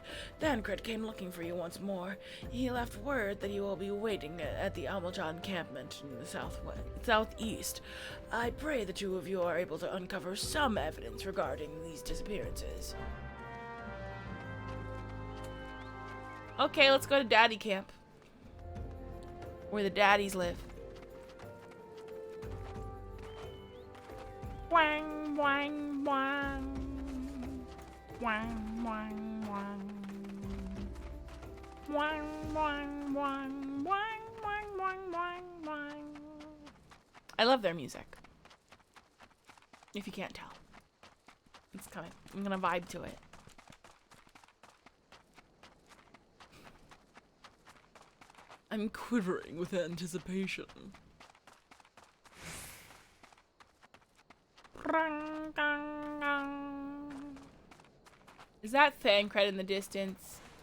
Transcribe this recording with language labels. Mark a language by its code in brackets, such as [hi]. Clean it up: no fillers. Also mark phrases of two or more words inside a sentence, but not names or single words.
[en] Thancred came looking for you once more. He left word that you will be waiting at the Amaljan encampment in the southeast. I pray the two of you are able to uncover some evidence regarding these disappearances. Okay, let's go to Daddy Camp, where the daddies live. Wang, wang, wang. Wang, wang, wang. Wang, wang, wang. Wang, wang, wang, wang, wang. I love their music. If you can't tell. It's coming. I'm gonna vibe to it. I'm quivering with anticipation. Is that Thancred in the distance?